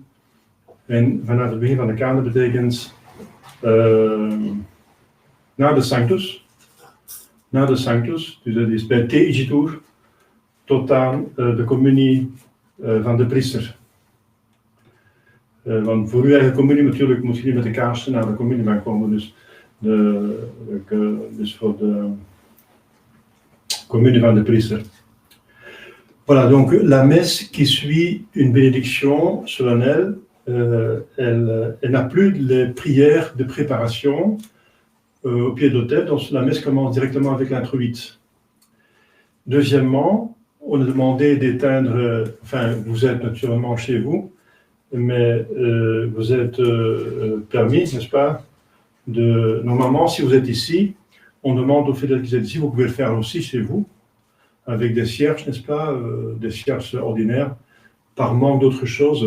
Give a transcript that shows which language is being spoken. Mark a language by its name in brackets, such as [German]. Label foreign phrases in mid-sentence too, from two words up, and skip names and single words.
[Dutch] En vanaf het begin van de kanon betekent na de Sanctus, na de Sanctus, dus dat is bij Thegitur, tot aan de communie van de priester. Want voor uw eigen communie natuurlijk moet je niet met de kaarsen naar de communiebank komen, dus, dus voor de communie van de priester. [French] Voilà, donc la messe qui suit une bénédiction solennelle, elle n'a plus les prières de préparation au pied de l'autel, donc la messe commence directement avec l'introïte. Deuxièmement, on a demandé d'éteindre, enfin vous êtes naturellement chez vous, mais vous êtes permis, n'est-ce pas, normalement si vous êtes ici, on demande aux fidèles qui êtes ici, vous pouvez le faire aussi chez vous, avec des cierges, n'est-ce pas, des cierges ordinaires, par manque d'autre chose.